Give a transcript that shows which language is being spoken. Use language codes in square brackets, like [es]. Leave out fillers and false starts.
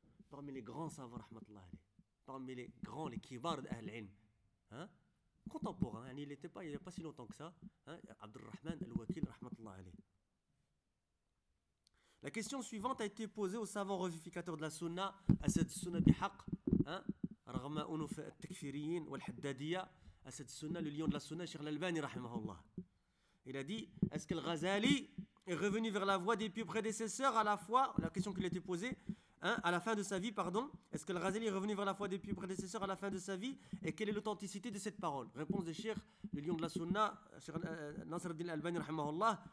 [fr] Parmi les grands savants [ar] rahmatullah alayh. [fr] Parmi les grands, les kibar d'ahl al-ilm. Hein? Contemporain, hein? il n'y a pas si longtemps que ça, hein? Abd al-Rahman al-Wakil [ar] rahmatullah alayh. [fr] La question suivante a été posée au savant revivificateur de la Sunna, à cette Sunna bihaq, hein? [ar] رغم أنف التكفيريين والحدادية أسد السنة لليون لا السنة شيخ الألباني رحمه الله. [fr] Il a dit est-ce que le Ghazali est revenu vers la voie des pieux prédécesseurs à la fois la question qui lui était posée hein, à la fin de sa vie pardon est-ce que le Ghazali est revenu vers la voie des pieux prédécesseurs à la fin de sa vie et quelle est l'authenticité de cette parole? Réponse de Cheikh le lion de la Sunna Cheikh Nasr al-Din al-Albani [ar] رحمه الله.